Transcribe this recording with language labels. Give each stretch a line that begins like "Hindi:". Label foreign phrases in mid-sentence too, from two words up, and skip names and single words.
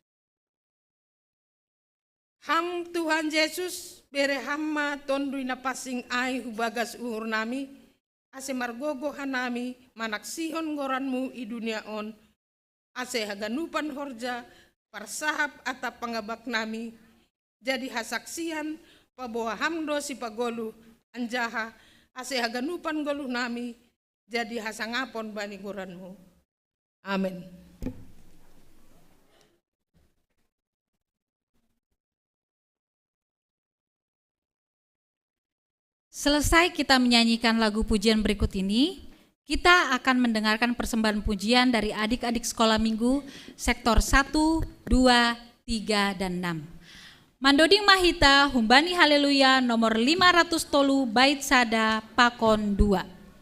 Batak Simalungun: Ham Tuhan Yesus bere hamma tondui na pasing ai hubagas uhur nami ase margogo hanami manaksihon ngoranmu i dunia on ase haganupan horja parsahap atap pangabak nami jadi hasaksian paboa hamdo si pagolu anjaha ase haganupan goluh nami jadi hasangapon bani goranmu. Amin.
Indonesian: Selesai kita menyanyikan lagu pujian berikut ini, kita akan mendengarkan persembahan pujian dari adik-adik sekolah minggu sektor 1, 2, 3, dan 6.
Batak Simalungun: Mandoding Mahita, Humbani Haleluya nomor 500 tolu bait sada pakon 2.